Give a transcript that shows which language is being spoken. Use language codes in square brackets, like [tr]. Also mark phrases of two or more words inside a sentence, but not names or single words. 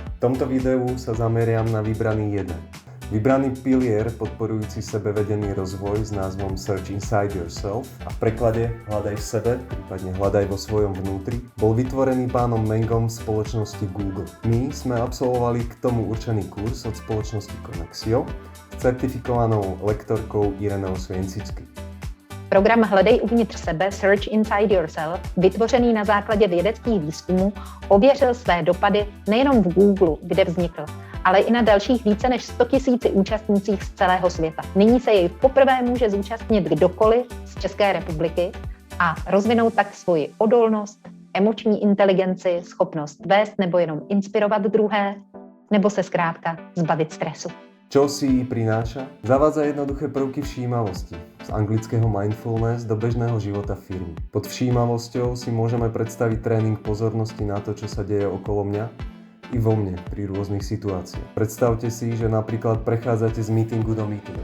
[sk] V tomto videu sa zameriam na vybraný jeden. Vybraný pilier podporujúci sebevedený rozvoj s názvom Search Inside Yourself a v preklade Hľadaj v sebe, prípadne Hľadaj vo svojom vnútri, bol vytvorený pánom Mengom v spoločnosti Google. My sme absolvovali k tomu určený kurz od spoločnosti Connexio s certifikovanou lektorkou Irenou Svienčicky. [cs] Program Hledej uvnitř sebe, Search Inside Yourself, vytvořený na základě vědeckých výzkumů, ověřil své dopady nejenom v Google, kde vznikl, ale i na dalších více než 100 000 účastnících z celého světa. Nyní se jej poprvé může zúčastnit kdokoliv z České republiky a rozvinout tak svoji odolnost, emoční inteligenci, schopnost vést nebo jenom inspirovat druhé, nebo se zkrátka zbavit stresu. [sk] Čo si prináša? Zavádza jednoduché prvky všímavosti, z anglického mindfulness do bežného života firmy. Pod všímavosťou si môžeme predstaviť tréning pozornosti na to, čo sa deje okolo mňa i vo mne pri rôznych situáciách. Predstavte si, že napríklad prechádzate z meetingu do meetingu.